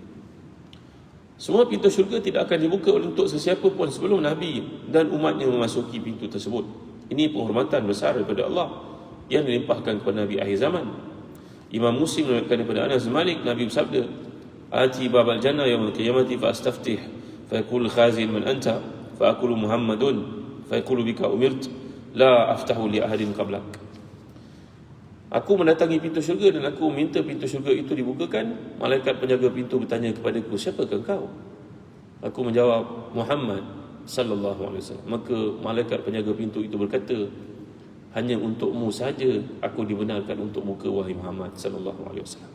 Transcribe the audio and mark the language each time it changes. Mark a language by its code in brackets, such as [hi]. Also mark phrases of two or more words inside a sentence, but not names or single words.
[ms] Semua pintu syurga tidak akan dibuka untuk sesiapa pun sebelum Nabi dan umatnya memasuki pintu tersebut. Ini penghormatan besar daripada Allah yang dilimpahkan kepada Nabi akhir zaman. Imam Muslim meriwayatkan daripada Anas bin Malik, Nabi bersabda, [ar] "آتي باب الجنة يوم القيامة فأستفتح فيقول الخازن من أنت فأقول محمد فيقول بك أمرت لا أفتح لأحد قبلك." [ms] Aku mendatangi pintu syurga dan aku minta pintu syurga itu dibukakan. Malaikat penjaga pintu bertanya kepadaku, siapakah kau? Aku menjawab, Muhammad [ar] صلى الله عليه وسلم. [ms] Maka malaikat penjaga pintu itu berkata, hanya untukmu saja aku dibenarkan untuk buka wahai Muhammad [ar] صلى الله عليه وسلم.